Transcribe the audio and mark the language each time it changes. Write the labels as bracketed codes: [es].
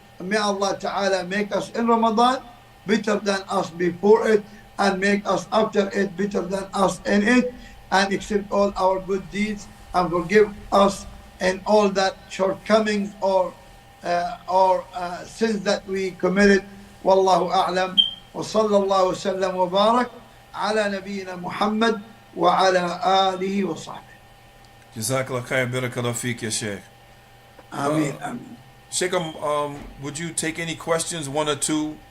[en] And may Allah Ta'ala make us in Ramadan better than us before it, and make us after it better than us in it, and accept all our good deeds and forgive us in all that shortcomings or or sins that we committed. Wallahu a'lam. [ar] وصلى الله وسلم وبارك على نبينا محمد وعلى آله وصحبه. Jazakallah khair, barakallah feek, ya Shaykh. [en] Ameen, ameen. Shaykh, would you take any questions, one or two?